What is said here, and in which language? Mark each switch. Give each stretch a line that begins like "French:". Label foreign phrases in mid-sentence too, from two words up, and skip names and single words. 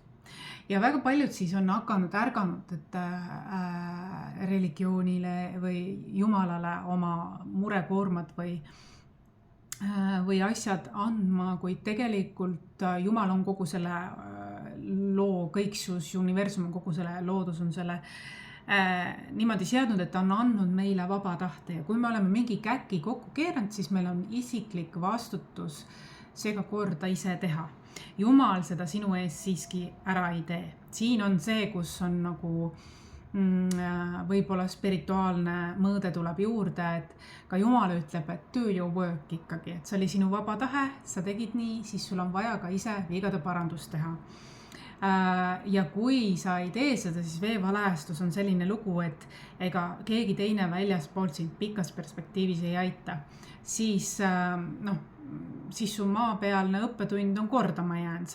Estonian: Ja väga paljud siis on ärganud, et religioonile või Jumalale oma murekoormad või asjad andma, kuid tegelikult Jumal on kogu selle loo, kõiksus, universum on kogu selle loodus on selle niimoodi seadnud, et ta on andnud meile vaba tahte ja kui me oleme mingi käki kokku keeranud, siis meil on isiklik vastutus seega korda ise teha. Jumal seda sinu ees siiski ära ei tee. Siin on see, kus on nagu võib-olla spirituaalne mõõde tuleb juurde, et ka Jumal ütleb, et
English: do your work
Estonian: ikkagi, et see oli sinu vaba tahe, sa tegid nii, siis sul on vaja ka ise vigade parandust teha. Ja kui sa ei tee seda, siis veevalajastus on selline lugu, et ega keegi teine väljaspoolt sind pikas perspektiivis ei aita, siis su maapealne õppetund on kordama jäänud.